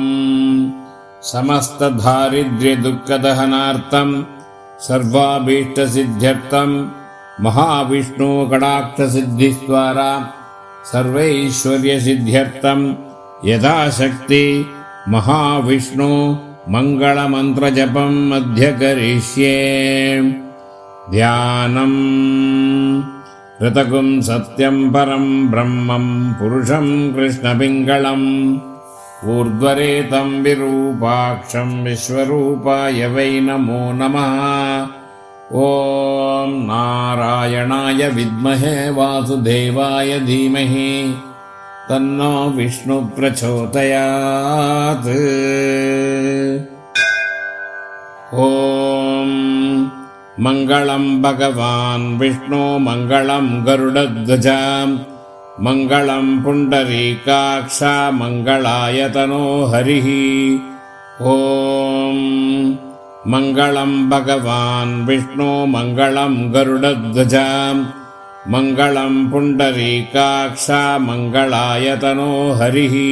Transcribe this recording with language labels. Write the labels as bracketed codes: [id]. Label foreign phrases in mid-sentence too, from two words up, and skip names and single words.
[sa] ಸಮಸ್ತ ದಾರಿದ್ರ್ಯ ದುಃಖದಹನಾರ್ಥಂ ಸರ್ವಾಭೀಷ್ಟಸಿದ್ಧ್ಯರ್ಥಂ ಮಹಾವಿಷ್ಣು ಕಟಾಕ್ಷಸಿದ್ಧಿಸ್ವಾರ ಸರ್ವೈಶ್ವರ್ಯಸಿದ್ಧ್ಯರ್ಥಂ ಯಥಾಶಕ್ತಿ ಮಹಾವಿಷ್ಣು ಮಂಗಳಮಂತ್ರಜಪಂ ಮಧ್ಯಕರಿಷ್ಯೆ. ಧ್ಯಾನಂ ಋತಗುಂ ಸತ್ಯಂ ಪರಂ ಬ್ರಹ್ಮಂ ಪುರುಷಂ ಕೃಷ್ಣಪಿಂಗಳಂ ಊರ್ಧ್ವರೇತಂ ವಿರೂಪಾಕ್ಷಂ ವಿಶ್ವರೂಪಾಯ ವೈ ನಮೋ ನಮಃ. ಓಂ ನಾರಾಯಣಾಯ ವಿದ್ಮಹೇ ವಾಸುದೇವಾಯ ಧೀಮಹಿ ತನ್ನೋ ವಿಷ್ಣು ಪ್ರಚೋದಯಾತ್. ಓಂ ಮಂಗಳಂ ಭಗವಾನ್ ವಿಷ್ಣು ಮಂಗಳಂ ಗರುಡಧ್ವಜ ಮಂಗಳಂ ಪುಂಡರೀಕಾಕ್ಷ ಮಂಗಳಾಯತನೋ ಹರಿಃ. ಓಂ ಮಂಗಳಂ ಭಗವಾನ್ ವಿಷ್ಣು ಮಂಗಳಂ ಗರುಡಧ್ವಜ ಮಂಗಳಂ ಪುಂಡರೀಕಾಕ್ಷ ಮಂಗಳಾಯತನೋ ಹರಿಃ.